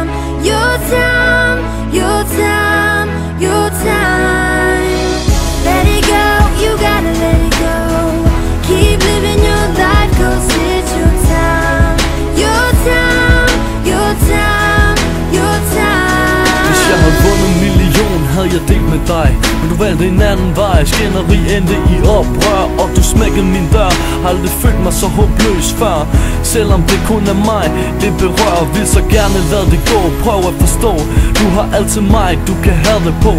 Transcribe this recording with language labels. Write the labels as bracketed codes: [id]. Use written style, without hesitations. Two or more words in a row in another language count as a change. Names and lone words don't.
[en] Your time, your time, your time. Let it go, you gotta let it go. Keep living your life, 'cause it's your time. Your time, your time, your time. [da] Hvis jeg havde vundet en million, havde jeg delt med dig. Men du valgte en anden vej. Skænderi endte i oprør, og du smækkede min dør. Har aldrig følt mig så håbløs før. Selvom det kun er mig, det berører. Vil så gerne lade det gå. Prøv at forstå, du har altid mig, du kan have det på.